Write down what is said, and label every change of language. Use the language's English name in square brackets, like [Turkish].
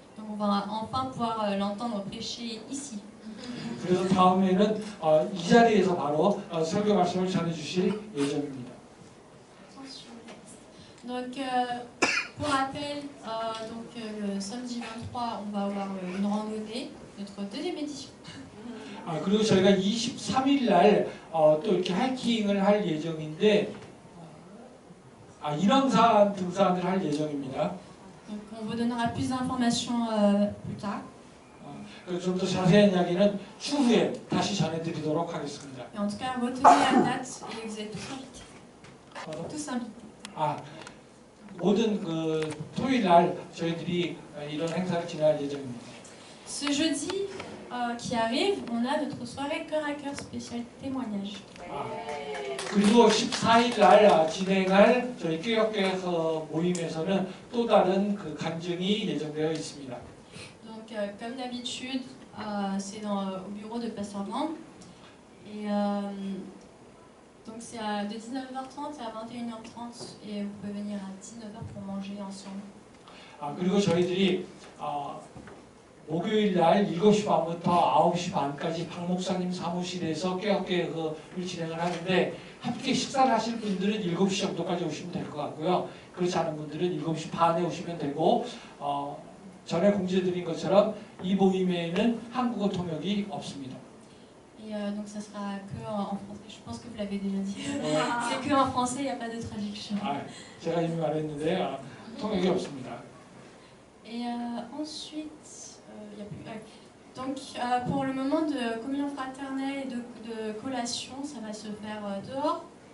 [French] Donc on va enfin pouvoir l'entendre prêcher ici. [Korean] 그래서 다음에는 이 자리에서 바로 설교 말씀을 전해주실 예정입니다. [French] Donc pour rappel, le samedi 23, on va avoir une randonnée, notre deuxième édition. [Korean] 그리고 저희가 23일날 또 이렇게 하이킹을 할 예정인데 인왕산 등산을 할 예정입니다. [French] Donc on vous donnera plus d'informations plus tard. [Korean] 좀 더 자세한 이야기는 추후에 다시 전해드리도록 하겠습니다. [French] Et en tout cas, retenez la date et vous êtes tous invités. Tous invités. [Korean] 모든 토요일 날 저희들이 이런 행사를 진행할 예정입니다. [French] Ce jeudi qui arrive, on a notre soirée cœur à cœur spéciale témoignage. [Korean] 그리고 14일 날 진행할 저희 교역교회에서 모임에서는 또 다른 간증이 예정되어 있습니다. [French] Donc comme d'habitude, c'est au bureau de Pasteur Grand. Et donc c'est de 19h30 à 21h30 et vous pouvez venir à 19h pour manger ensemble. [Korean] 그리고 저희들이 목요일 날 7시 반부터 9시 반까지 박 목사님 사무실에서 교역교회를 진행을 하는데 함께 식사를 하실 분들은 7시 정도까지 오시면 될 것 같고요. 그렇지 않은 분들은 7시 반에 오시면 되고 전에 공지해드린 것처럼 이 모임에는 한국어 통역이 없습니다. [French] Et donc ça sera que en français. Je pense que vous l'avez déjà dit. C'est que en français, il n'y a pas de traduction. [Korean] 제가 이미 말했는데 통역이 없습니다. [French] Et ensuite, Donc pour le moment de communion fraternelle et de collation, ça va se faire dehors.